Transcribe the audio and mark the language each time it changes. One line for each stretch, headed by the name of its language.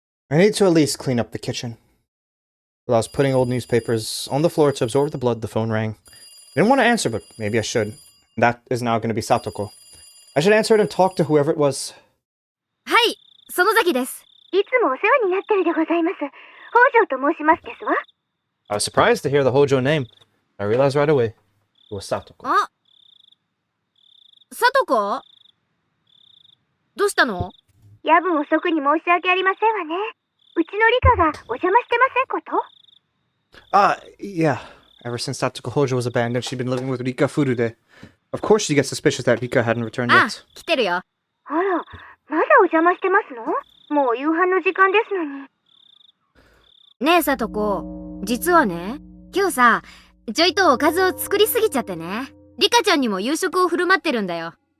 English: I need to at least clean up the kitchen. While I was putting old newspapers on the floor to absorb the blood, the phone rang. I didn't want to answer, but maybe I should. That is now going to be Satoko. I should answer it and talk to whoever it was.
Japanese: はい、園崎です。いつもお世話になってるでございます。北条と申しますですわ。
English: I was surprised to hear the Hojo name. I realized right away it was Satoko.
Japanese: あ、さとこ？どうしたの？夜分遅くに申し訳ありませんわね。うちのリカがお邪魔してませんこと？
English: Yeah. Ever since Satoko Hojo was abandoned, she'd been living with Rika Furude. Of course she gets suspicious that Rika hadn't returned あ、 yet.
Japanese: 来てるよ。あら、まだお邪魔してますの？もう夕飯の時間ですのに。ねえさとこ、実はね、今日さ、ちょいとおかずを作りすぎちゃってね。リカちゃんにも夕食を振る舞ってるんだよ。